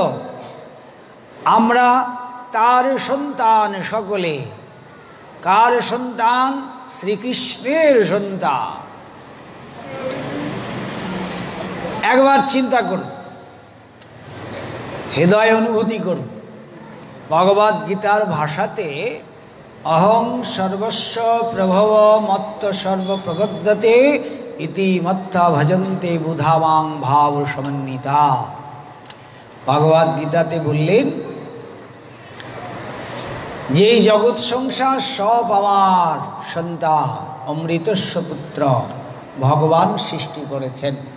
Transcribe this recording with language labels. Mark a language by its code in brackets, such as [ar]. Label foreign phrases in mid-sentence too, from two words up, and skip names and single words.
[bn] আমরা তার সন্তান সকলে। কার সন্তান? শ্রীকৃষ্ণের সন্তান। একবার চিন্তা করুন, হৃদয় অনুভূতি করুন। ভগবদ গীতার ভাষাতে [sa] অহং সর্বস্ব প্রভব মত্ত সর্বপ্রবদ্ধতে ইতি মত্তা ভজন্তে বুধামাং ভাব সমন্বিতা। [bn] ভগবদ গীতাতে বললেন, যেই জগৎ সংসার সব আমার সন্তান, [sa] অমৃতস্ব পুত্র, [bn] ভগবান সৃষ্টি করেছেন।